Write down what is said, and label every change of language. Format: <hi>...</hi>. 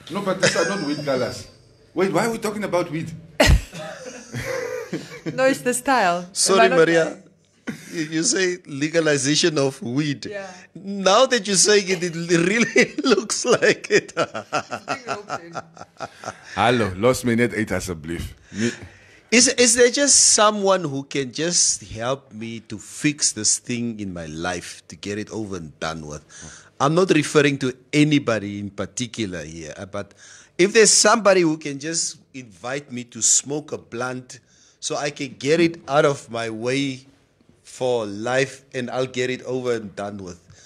<en>No, but these are not weed colors. Wait, why are we talking about weed? No, it's the style. Sorry, Maria. You say legalization of weed. Yeah. Now that you're saying it, it really looks like it.</en> <af>Hallo, los my net uit asseblief.</af> <en>Is there just someone who can just help me to fix this thing in my life, to get it over and done with? I'm not referring to anybody in particular here, but if there's somebody who can just invite me to smoke a blunt so I can get it out of my way for life and I'll get it over and done with.</en>